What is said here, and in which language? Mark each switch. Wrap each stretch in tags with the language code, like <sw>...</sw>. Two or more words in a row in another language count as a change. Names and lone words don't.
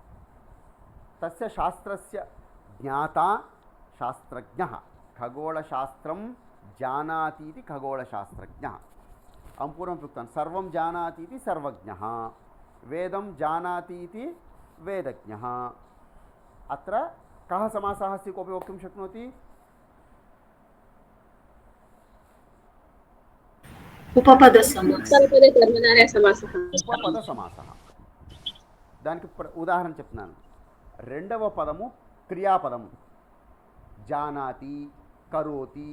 <sa>तस्य शास्त्रस्य ज्ञाता शास्त्रज्ञः। खगोलशास्त्रं जानाति इति खगोलशास्त्रज्ञः। अहं पूर्वम् उक्तवान्, सर्वं जानाति इति सर्वज्ञः, वेदं जानाति इति वेदज्ञः। अत्र कः समासः अस्ति? कोऽपि वक्तुं शक्नोति? ఉపపదసమాసः।</sa> <te>ఉపపదసమాసः. దానికి ఉదాహరణ చెప్తున్నాను. రెండవ పదము క్రియాపదము</te> <sa>जानाति, करोति.</sa>